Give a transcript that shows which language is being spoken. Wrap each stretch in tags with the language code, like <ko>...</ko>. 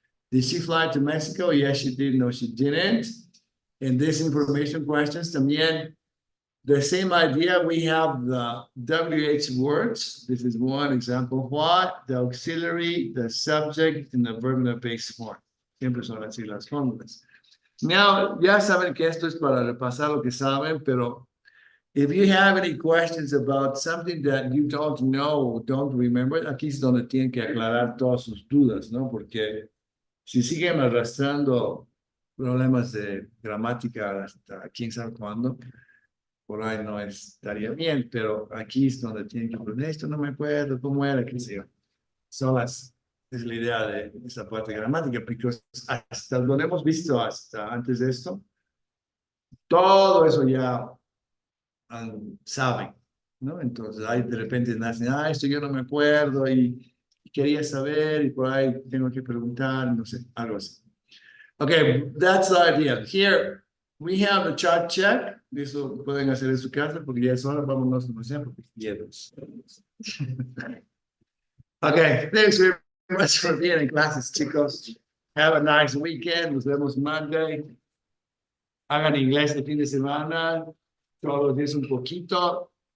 <en>Did she fly to Mexico? Yes, she did. No, she didn't. In this information questions, también, the same idea. We have the WH words. This is one example. What, the auxiliary, the subject, and the verb in the base form.</en> <es>Siempre son así las fórmulas. Now, ya saben que esto es para repasar lo que saben, pero</es> <en>if you have any questions about something that you don't know, don't remember,</en> <es>aquí es donde tienen que aclarar todas sus dudas, ¿no? Porque si siguen arrastrando problemas de gramática hasta quién sabe cuándo, por ahí no estaría bien, pero aquí es donde tienen que aprender, esto no me acuerdo, ¿cómo era? ¿Qué sé yo? Es la idea de esa parte de gramática, porque hasta lo hemos visto hasta antes de esto, todo eso ya saben, ¿no? Entonces ahí de repente nacen, esto yo no me acuerdo y quería saber y por ahí tengo que preguntar, no sé, algo así.</es> <en>Okay, that's the idea. Here we have the chart check.</en> <es>Eso pueden hacer en su casa porque ya es hora, vámonos a hacer porque quieres.</es> <en>Okay, thanks very much for being in classes, chicos. Have a nice weekend.</en> <es>Nos vemos</es> <en>Monday.</en> <es>Hagan inglés de fin de semana. Todos los días un poquito.</es>